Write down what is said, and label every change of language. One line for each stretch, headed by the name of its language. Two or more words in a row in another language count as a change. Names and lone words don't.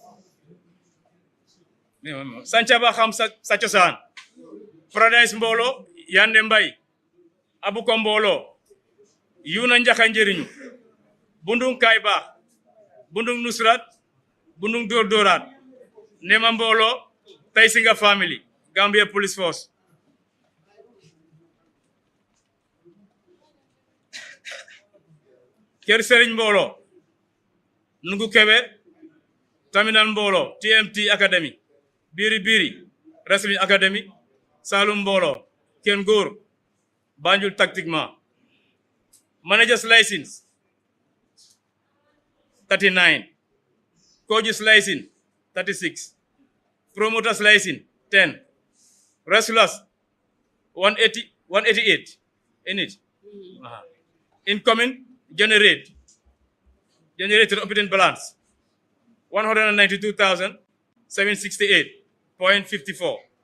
English: Sanchaba Kham Sachosan Paradise Mbolo Yande Mbay Abuko Mbolo Yuna Njaka Njeriñu Bundung Kaiba Bundung Nusrat Bundung Dordorat Nema Mbolo Taisinga Family Gambia Police Force Kër Serigne Mbolo Nungu Kebe Terminal Mbolo TMT Academy Biri Wrestling Academy Salum Mbolo Ken Gour Banjul Tactiquement Manager's License 39 Coach's License 36 Promoter's License 10 Wrestlers 188 in it Incoming Generated Operating Balance 192,768.54